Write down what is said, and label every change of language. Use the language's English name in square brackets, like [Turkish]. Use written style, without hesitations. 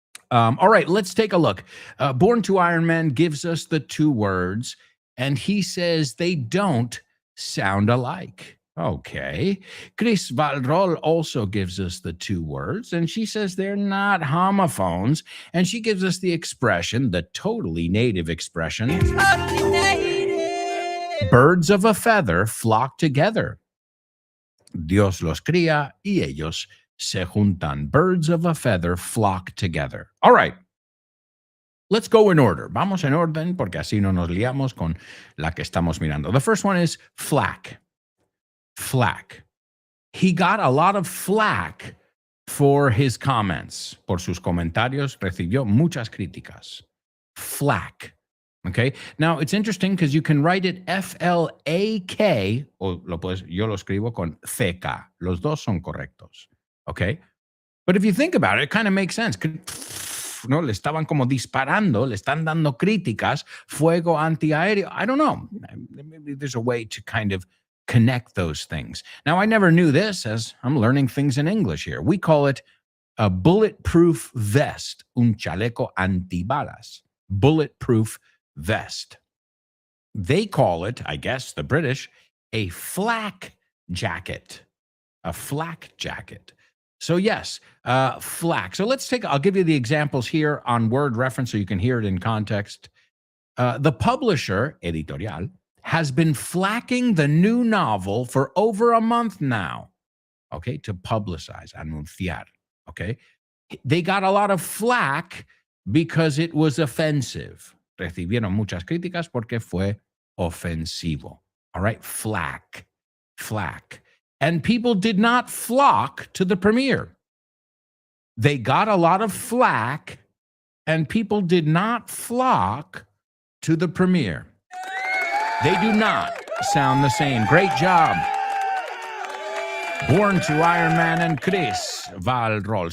[English] All right, let's take a look. Born to Iron Man gives us the two words, and he says they don't sound alike. Okay. Chris Valrol also gives us the two words, and she says they're not homophones, and she gives us the expression, the totally native expression, birds of a feather flock together. [Spanish] Dios los cría y ellos se juntan. [English] Birds of a feather flock together. All right. Let's go in order. [Spanish] Vamos en orden porque así no nos liamos con la que estamos mirando. [English] The first one is flack. Flack. He got a lot of flack for his comments. [Spanish] Por sus comentarios recibió muchas críticas. [English] Flack. Okay. Now it's interesting because you can write it F-L-A-K, [Spanish] o yo lo escribo con C-K. Los dos son correctos. Okay. [English] But if you think about it, it kind of makes sense. [Spanish] No, le estaban como disparando, le están dando críticas, fuego antiaéreo. [English] I don't know. Maybe there's a way to kind of connect those things. Now, I never knew this, as I'm learning things in English here. We call it a bulletproof vest, [Spanish] un chaleco antibalas, [English] bulletproof vest. They call it, I guess, the British, a flak jacket. a flak jacket. So yes, flak. So I'll give you the examples here on word reference so you can hear it in context. The publisher, editorial, has been flacking the new novel for over a month now. Okay, to publicize, anunciar. Okay, they got a lot of flack because it was offensive. [Spanish] Recibieron muchas críticas porque fue ofensivo. [English] All right, flack. And people did not flock to the premiere. They got a lot of flack, and people did not flock to the premiere. They do not sound the same. Great job. Born to Iron Man and Chris Valrol.